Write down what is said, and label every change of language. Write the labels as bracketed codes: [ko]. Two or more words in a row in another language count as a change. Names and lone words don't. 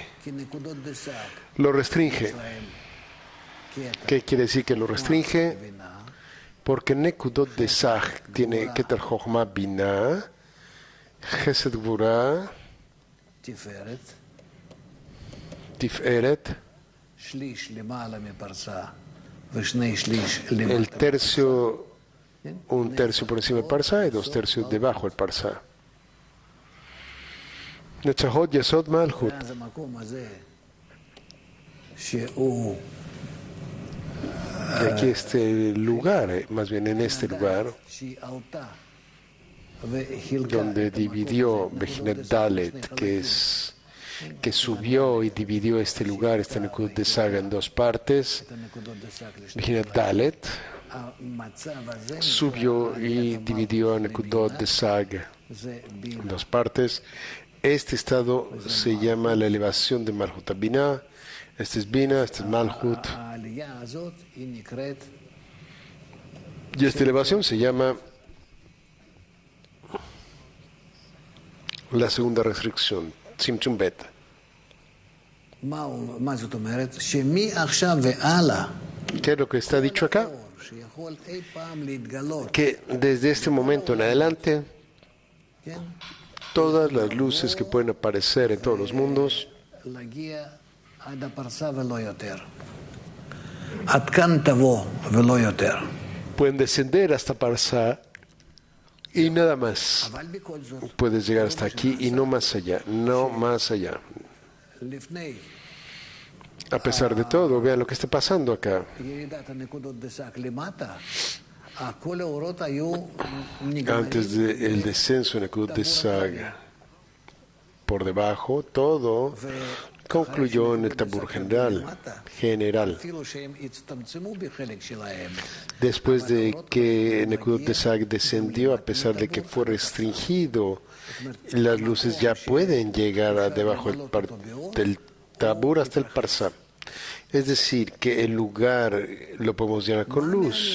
[he] כי נקודות דסק, [es] lo restringe. [he] קטע [es] ¿Qué quiere decir que lo restringe? [he] בינה, [es] Porque Nekudot de Sag tiene Keter Chochma Binah, Chesed Gvura, [he] תפארת, [es] Tiferet, [he] שליש למעלה מפרסה ושני שליש [es] el [he] למטה. [es] tercio, un tercio por encima del Parsa y 2 tercios debajo del Parsa. Netzahot Yesod Malchut. [he] ואז המקום הזה, שהוא [es] Y aquí este lugar, más bien en este lugar, [he] שהיא עלתה וחילקה [es] donde [he] את [es] dividió [he] המקום הזה, [es] Bejinat [he] נקודות [es] Dalet, [he] דסק, [es] que subió y dividió este lugar, este Nekudot de Saga, en 2 partes. [he] את הנקודות דסק לשני. [es] Bejinat Dalet [he] המצב הזה [es] subió y dividió a Nekudot de Saga [he] זה [es] en [he] בינה. [es] 2 partes. Este estado se llama la elevación de Malhut Binah. Este es Binah, este es Malhut. [he] העלייה הזאת היא נקראת [es] Y esta elevación se llama la segunda restricción, Tzimtzum Bet. [he] מה זאת אומרת? שמעכשיו והלאה, [es] ¿Qué es lo que está dicho acá? [he] אור שיכול אי פעם להתגלות, [es] Que desde este momento en adelante, [he] כן? [es] todas las luces que pueden aparecer en todos los mundos [he] להגיע עד הפרסה ולא יותר. עד כאן תבוא ולא יותר. [es] pueden descender hasta Parsa y nada más. [he] אבל בכל זאת, [es] Puedes llegar hasta aquí y no más allá, no más allá. [he] לפני [es] A pesar de todo, vean lo que está pasando acá. [he] ירידת הנקודות דסק למטה, כל האורות היו נגמרים. [es] Antes del descenso en Nekudot de Saga, por debajo, todo concluyó en el Tabur general. [he] אפילו שהם הצטמצמו בחלק שלהם. [es] Después de que Nekudot de Saga descendió, a pesar de que fue restringido, las luces ya pueden llegar a debajo del Tabur hasta el Parsa. Es decir, que el lugar lo podemos llenar con luz.